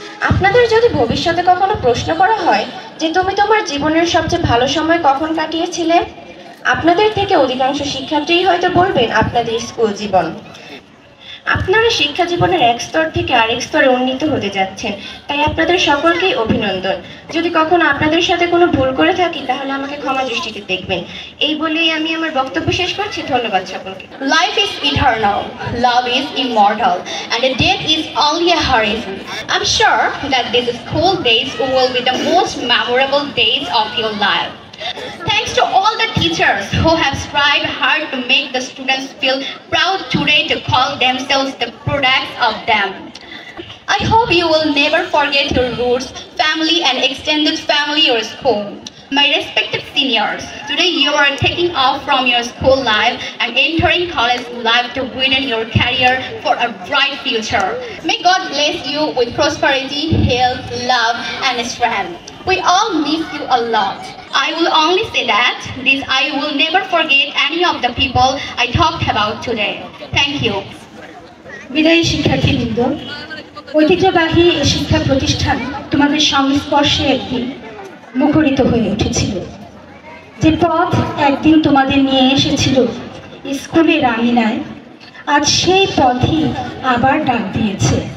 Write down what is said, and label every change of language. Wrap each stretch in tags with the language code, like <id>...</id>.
<bn>আপনাদের যদি ভবিষ্যতে কখনো প্রশ্ন করা হয় যে তুমি তোমার জীবনের সবচেয়ে ভালো সময় কখন কাটিয়েছিলে, আপনাদের থেকে অধিকাংশ শিক্ষার্থীই হয়তো বলবেন আপনাদের স্কুল জীবন। আপনারা শিক্ষা জীবনের এক স্তর থেকে আরেক স্তরে উন্নীত হতে যাচ্ছেন, তাই আপনাদের সকলকেই অভিনন্দন। যদি কখনো আপনাদের সাথে কোনো ভুল করে থাকি তাহলে আমাকে ক্ষমা দৃষ্টিতে দেখবেন। এই বলেই আমি আমার বক্তব্য শেষ করছি। ধন্যবাদ সকলকে।</bn> <en>Life is eternal, love is immortal, and death is only a horizon. I'm sure that these school days will be the most memorable days of your life. Thanks to all the teachers who have strived hard to make the students feel proud today to call themselves the products of them. I hope you will never forget your roots, family and extended family or school. My respected seniors, today you are taking off from your school life and entering college life to widen your career for a bright future. May God bless you with prosperity, health, love and strength. We all miss you a lot. I will only say that I will never forget any of the people I talked about today. Thank you.</en> <bn>বিদায়ী শিক্ষার্থীবৃন্দ, ঐতিহ্যবাহী এই শিক্ষা প্রতিষ্ঠান তোমাদের সংস্পর্শে একদিন মুখরিত হয়ে উঠেছিল। যে পথ একদিন তোমাদের নিয়ে এসেছিল স্কুলের আঙিনায়, আজ সেই পথই আবার ডাক দিয়েছে।</bn>